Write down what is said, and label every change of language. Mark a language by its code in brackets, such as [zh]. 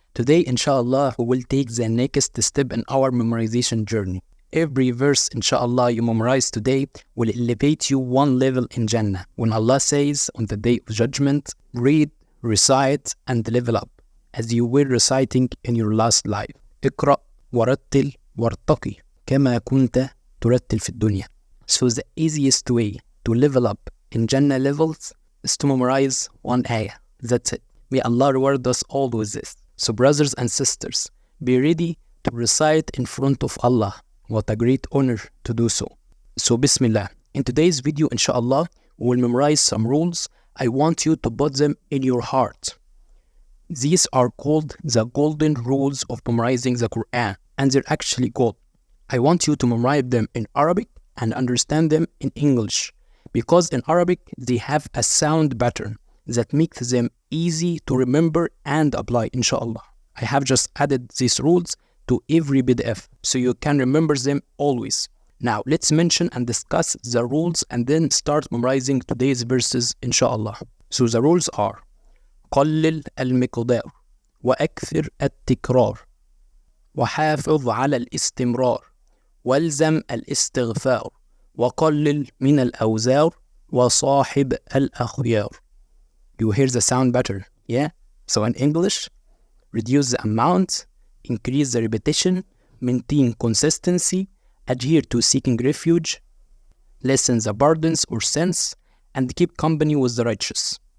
[en] Today, inshallah, we will take the next step in our memorization journey. Every verse, inshallah, you memorize today will elevate you one level in Jannah. When Allah says on the day of judgment, read, recite, and level up, as you were reciting in your last life. [ar] اقرأ ورتل وارتقي كما كنت ترتل في الدنيا. [en] So the easiest way to level up in Jannah levels is to memorize one ayah. That's it. May Allah reward us all with this. So brothers and sisters, be ready to recite in front of Allah. What a great honor to do so. So Bismillah. In today's video, inshallah, we will memorize some rules. I want you to put them in your heart. These are called the golden rules of memorizing the Quran, and they're actually gold. I want you to memorize them in Arabic and understand them in English, because in Arabic they have a sound pattern that makes them easy to remember and apply, inshallah. I have just added these rules to every PDF so you can remember them always. Now let's mention and discuss the rules and then start memorizing today's verses, inshallah. So the rules are: [ar] قلل المقدار وأكثر التكرار وحافظ على الاستمرار والزم الاستغفار وقلل من الأوزار وصاحب الأخيار. [en] You hear the sound better, yeah? So in English, reduce the amount, increase the repetition, maintain consistency, adhere to seeking refuge, lessen the burdens or sins, and keep company with the righteous.